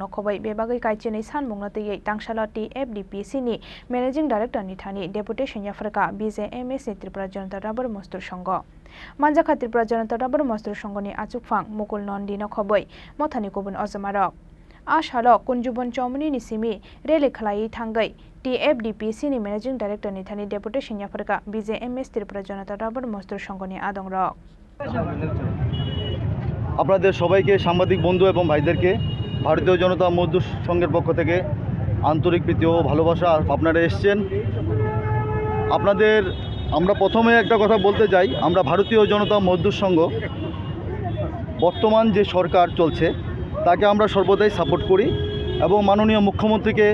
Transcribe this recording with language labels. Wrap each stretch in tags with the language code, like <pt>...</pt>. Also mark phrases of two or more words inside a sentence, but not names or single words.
<trp>khobai bebagai Kaichinai sanmungno tei dangsalo TFDPC ni</trp> <en>Managing Director</en> <trp>ni thani deputation yapraka BJMS Tripura Janata Rubber Mazdur Sangho Manjakha Tripura Janata Rubber Mazdur Sangho ni achukphang Mukul Nandi no khobai mothani kubun ojamarok Ashalo Kunjubon Chomni ni simi rele khlai thangai TFDPC ni</trp> <en>Managing Director</en> <trp>ni thani deputation yapraka BJMS Tripura Janata Rubber Mazdur Sangho ni adongrok</trp> <bn>আপনাদের সবাইকে সাংবাদিক বন্ধু এবং ভাইদেরকে ভারতীয় জনতা মজদুর সংঘের পক্ষ থেকে আন্তরিক প্রীতি ও ভালোবাসা আপনারা এসেছেন আপনাদের আমরা প্রথমে একটা কথা বলতে চাই আমরা ভারতীয় জনতা মজদুর সংঘ বর্তমান যে সরকার চলছে তাকে আমরা সর্বদাই সাপোর্ট করি এবং মাননীয় মুখ্যমন্ত্রীকে</bn>